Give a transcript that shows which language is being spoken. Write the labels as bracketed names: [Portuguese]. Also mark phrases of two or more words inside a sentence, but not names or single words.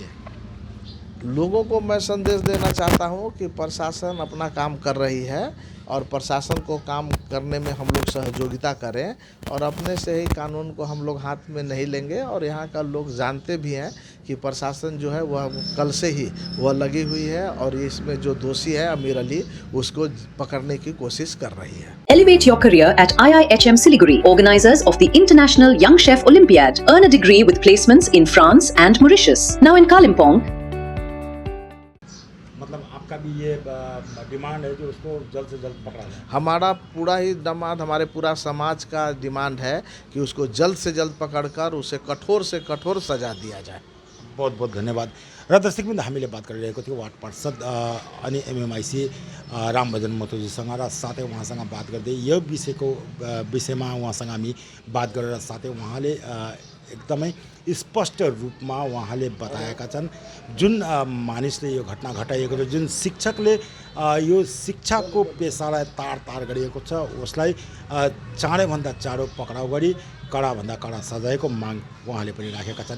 [Hindi] लोगों को मैं संदेश देना चाहता हूँ कि प्रशासन अपना काम कर रही है और प्रशासन को काम करने में हम लोग सहयोगिता करें और अपने से ही कानून को हम लोग हाथ में नहीं लेंगे। और यहाँ का लोग जानते भी हैं कि प्रशासन जो है वह कल से ही वह लगी हुई है और इसमें जो दोषी है अमीर अली उसको पकड़ने की कोशिश कर रही है। [English] Elevate your career at IIHM Siliguri, organizers of the International Young Chef Olympiad. Earn a degree with placements in France and Mauritius. Now in Kalimpong. [Hindi] मतलब आपका भी ये डिमांड है जो उसको जल्द से जल्द पकड़ा जाए? हमारा पूरा ही डिमांड, हमारे पूरा समाज का डिमांड है कि उसको जल्द से जल्द पकड़कर उसे कठोर से कठोर सजा दिया जाए। बहुत बहुत धन्यवाद। [Nepali] र दर्शकवृन्द, हामीले बात गरिरहेको थियौँ वार्ड पार्षद अनि एमएमआइसी रामभजन महतोजीसँग र साथै उहाँसँग बात गर्दै यो विषयमा उहाँसँग हामी बात गरेर साथै उहाँले एकदमै स्पष्ट रूपमा उहाँले बताएका छन् जुन मानिसले यो घटना घटाइएको छ, जुन शिक्षकले यो शिक्षाको पेसालाई तार गरिएको छ उसलाई चाँडैभन्दा चाँडो पक्राउ गरी कडाभन्दा कडा सजायको माग उहाँले पनि राखेका छन्।